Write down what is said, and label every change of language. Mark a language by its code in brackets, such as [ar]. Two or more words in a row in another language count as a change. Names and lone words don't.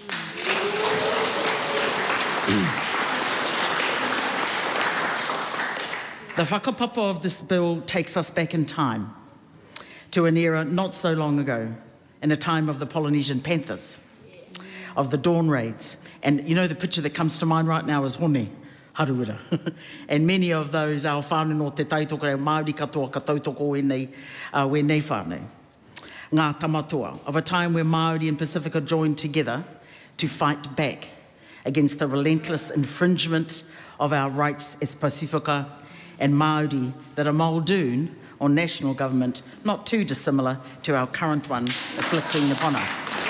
[en] The whakapapa of this bill takes us back in time to an era not so long ago, in a time of the Polynesian Panthers, of the dawn raids. And you know the picture that comes to mind right now is Hone, Haruira. And many of those, our [mi] whānau no te tautoko reo Māori katoa ka tautoko wenei whānau. Ngā tamatoa, [en] of a time where Māori and Pacifica joined together to fight back against the relentless infringement of our rights as Pacifica and Māori that are Muldoon or national government, not too dissimilar to our current one afflicting upon us.